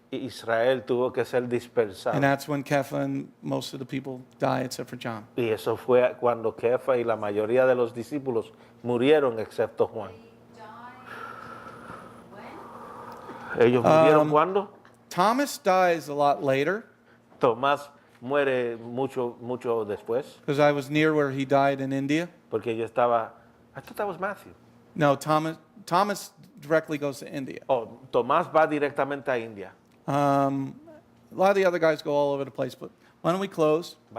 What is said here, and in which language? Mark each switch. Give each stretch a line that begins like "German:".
Spanish: Israel tuvo que ser dispersado.
English: and that's when Kepha and most of the people die, except for John.
Spanish: Y eso fue cuando Kefa y la mayoría de los discípulos murieron, excepto Juan.
English: When?
Spanish: ¿Ellos murieron cuándo?
English: Thomas dies a lot later
Spanish: Tomás muere mucho después,
English: because I was near where he died in India.
Spanish: porque yo estaba...
English: I thought that was Matthew. No, Thomas directly goes to India.
Spanish: Oh, Tomás va directamente a India.
English: A lot of the other guys go all over the place, but why don't we close and